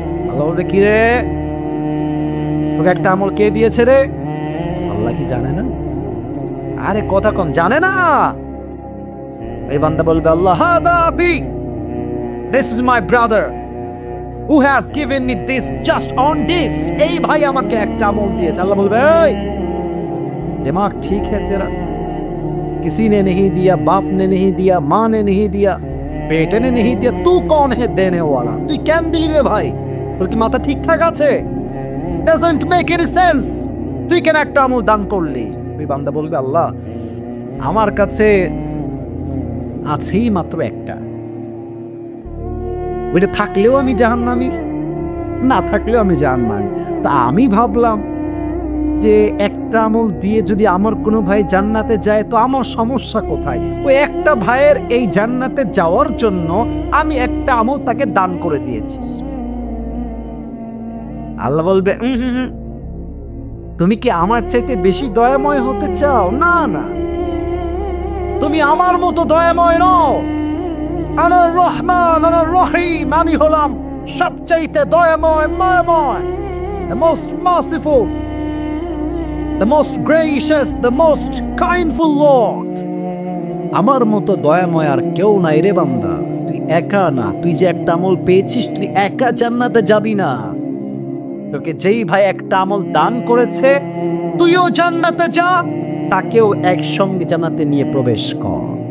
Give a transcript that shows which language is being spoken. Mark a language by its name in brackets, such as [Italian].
[Bangla] আল্লাহ বলবে কি রে, তোকে একটা আমল কে দিয়েছে রে? আল্লাহ কি জানে না? আরে কথা কম, জানে না? এই বান্দা বলবে আল্লাহ হাদা আবি, [English] this is my brother who has given me this just on this, [Bangla] এই ভাই আমাকে একটা আমল দিয়েছে। আল্লাহ বলবে এই [Hindi] दिमाग ठीक है तेरा, किसी ने नहीं दिया, बाप ने नहीं दिया, माँ ने नहीं दिया, बेटे ने नहीं दिया, तू कौन है देने वाला? [Bangla] তুই কেন দিলি রে ভাই? তোর কি মাথা ঠিকঠাক আছে? [English] doesn't make any sense, [Bangla] তুই কেন একটা আমল দান করলি? ওই বান্দা বলবে আল্লাহ আমার কাছে আছেই মাত্র একটা, ওইটা থাকলেও আমি জাহান্নামী, না থাকলেও আমি জাহান্নামী। তা আমি ভাবলাম যে একটা আমল দিয়ে যদি আমার কোনো ভাই জান্নাতে যায় তো আমার সমস্যা কোথায়? ওই একটা ভাইয়ের এই জান্নাতে যাওয়ার জন্য আমি একটা আমল তাকে দান করে দিয়েছি। আল্লাহ বলবে তুমি কি আমার চাইতে বেশি দয়াময় হতে চাও? না না, তুমি আমার মতো দয়াময় নও। আনার রহমান আনার রহিম, আমি হলাম সবচাইতে দয়াময়, মায়াময়, [English] the most merciful, the most gracious, the most kindful Lord। [Bangla] আমার মতো দয়াময় আর কেউ নাই রে বান্দা, তুই একা না, তুই যে একটা আমল পেয়েছিস তুই একা জান্নাতে যাবি না। তোকে যেই ভাই একটা আমল দান করেছে তুইও জান্নাতে যা, তাকেও একসঙ্গে জান্নাতে নিয়ে প্রবেশ কর।